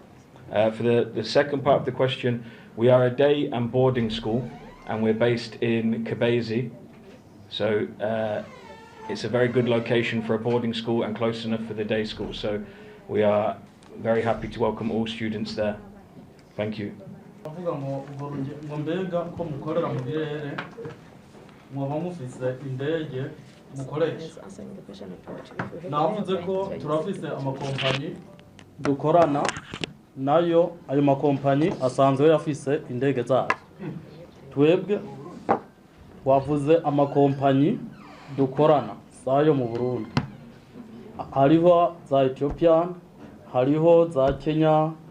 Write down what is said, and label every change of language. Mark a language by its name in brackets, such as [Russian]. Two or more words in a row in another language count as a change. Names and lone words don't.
[English] For the second part of the question, we are a day and boarding school, and we're based in Kabezi. So it's a very good location for a boarding school and close enough for the day school. So we are very happy to welcome all students there. Thank you. [Rundi] mbega ko mukorera mu birere mwaba mufise indege mukoresha navuze ko turafise amakompanyi dukorana nayo ayo makompanyi asanzwe yafise indege zayo twebwe wavuze amakompanyi dukorana sayo mu Burundi hariho za Ethiopian hariho za Kenya